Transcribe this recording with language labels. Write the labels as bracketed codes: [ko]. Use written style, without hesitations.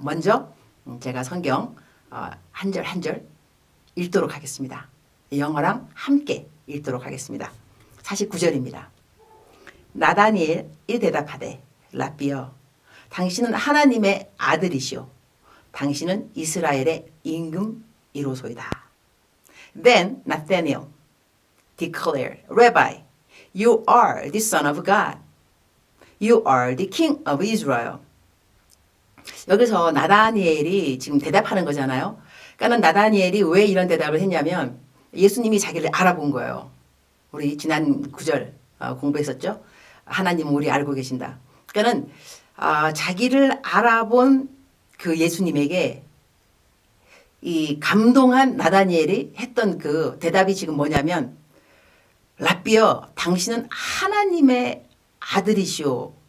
[ko] 먼저 제가 성경 한 절 한 절 읽도록 하겠습니다. 영어랑 함께 읽도록 하겠습니다. 49절입니다. 나다니엘이 대답하되 라비여 당신은 하나님의 아들이시오 당신은 이스라엘의 임금이로소이다. [en] Then Nathanael declared, Rabbi, you are the son of God. You are the king of Israel. [ko] 여기서 나다니엘이 지금 대답하는 거잖아요. 그러니까 나다니엘이 왜 이런 대답을 했냐면 예수님이 자기를 알아본 거예요. 우리 지난 9절 공부했었죠. 하나님은 우리 알고 계신다. 그러니까는 자기를 알아본 그 예수님에게 이 감동한 나다니엘이 했던 그 대답이 지금 뭐냐면 라비여 당신은 하나님의 아들이시오.